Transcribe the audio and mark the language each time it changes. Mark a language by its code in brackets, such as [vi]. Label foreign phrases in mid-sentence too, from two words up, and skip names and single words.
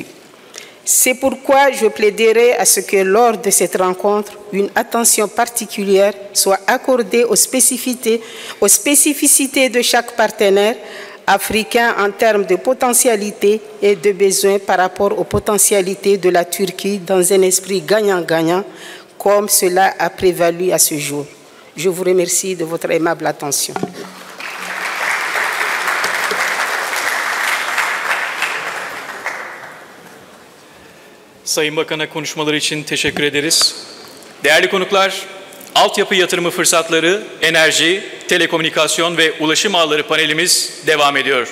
[fr] C'est pourquoi je plaiderai à ce que lors de cette rencontre, une attention particulière soit accordée aux spécificités de chaque partenaire africain en termes de potentialité et de besoins par rapport aux potentialités de la Turquie dans un esprit gagnant-gagnant, comme cela a prévalu à ce jour. Je vous remercie de votre aimable attention. [tr] Sayın Bakan'a konuşmaları için teşekkür ederiz. Değerli konuklar, Altyapı Yatırımı Fırsatları, Enerji, Telekomünikasyon ve Ulaşım Ağları panelimiz devam ediyor.